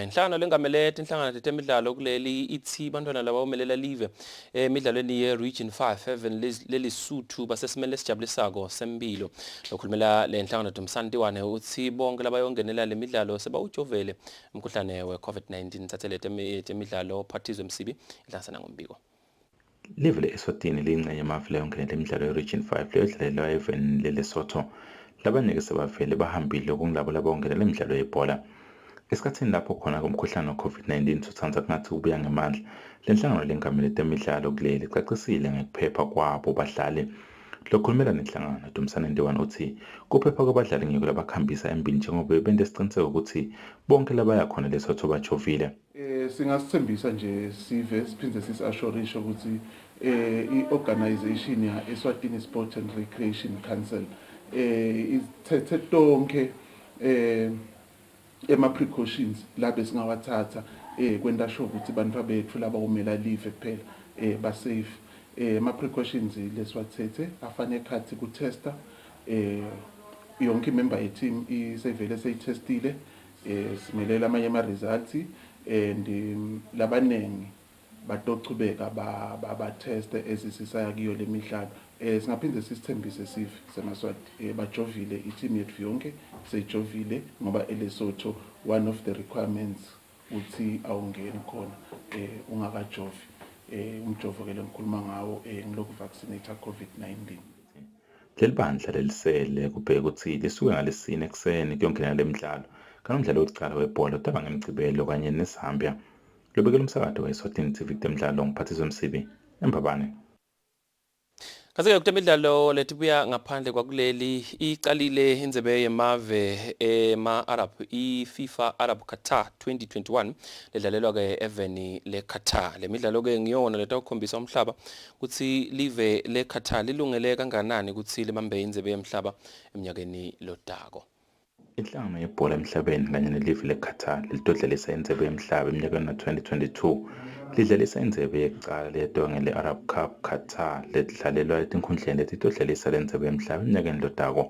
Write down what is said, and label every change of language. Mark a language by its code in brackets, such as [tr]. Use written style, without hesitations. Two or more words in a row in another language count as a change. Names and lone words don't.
[ss] Inhlangano lengamele tinhlangano temidlalo kuleli ithi bantwana laba omelela live emidlalweni ye-Region 5 Heaven leLesotho basesimele esijabulisako sempilo. Lokhulumela le nhlangano Dumsantiwane uthi bonke labayongenela le midlalo sebawujovele umkhuhlane we-COVID-19. Thathele temidlalo phathizwe msibi idlansana ngombiko. Live le-Eswatini liyingxenye yamafu layongenela imidlalo ye-Region 5 leyodlalelwa e-Heaven leLesotho. Labanike sebavele bahambile okunglabo labongenela imidlalo yebhola. Esikhathini lapho khona kumkhuhlane we-COVID-19 sothanza kungathi ubuya ngamandla. Le nhlangano lengamele temidlalo kuleli icacisile ngekuphepha kwabo badlali. Lokhulumela nenhlangano Dumsantiwane uthi kuphepha kwabadlali ngiko labakhambisa embili njengoba bente isiqiniseko ukuthi bonke labaya khona leSotho bajovile. Singasithembisa nje sive siphinde sisashorisho ukuthi i-organization ya Eswatini Sport and Recreation Council ithethe tonke ema-precautions labe singawathatha kwenta sure ukuthi bantfu bethu laba kumela live kuphela ba-safe. Ama-precautions leswathethe afane ekhathi kutesta yonke imember yeteam isevele seyitestile simelela amanye ama- [en] results and [ss] labanengi batochubeka ba-teste ezisisaya kiyo le midlalo. Singaphinde sisithembise sive semaswati bajovile i-team yethu yonke seyijovile ngoba eLesotho [en] one of the requirements [ss] uthi awungeni khona ungakajovi. Umjovo ke lengikhuluma ngawo ngiloku vaccinate COVID-19. Leli bandla lelisele kubheka ukuthi lisuke ngalesine ekseni kuyongenela lemidlalo kanomdlalo wokuqala webhola utaba ngemgcibelo kanye neZambia. Lobekela umsakazo weSwatini TV temidlalo ngiphathizwe msibi eMbabane. Kasike kutemidlalo letibuya ngaphandle kwakuleli iqalile indzebe yemave ema-Arab i-FIFA Arab Qatar 2021 ledlalelwa ke eveni le-Qatar. Le midlalo ke ngiyona letawukhombisa umhlaba ukuthi live le-Qatar lilungele kanganani ukuthi libambe indzebe yemhlaba eminyakeni lodako. Inhlangano yebhola emhlabeni kanye nelive le-Qatar lidodlelisa indzebe yemhlaba eminyakeni na-2022 lidlalisa indzebe yekucala letonge le-Arab Cup Qatar ledlalelwa etinkhundleni letidodlelisa lendzebe yemhlaba eminyakeni lodako.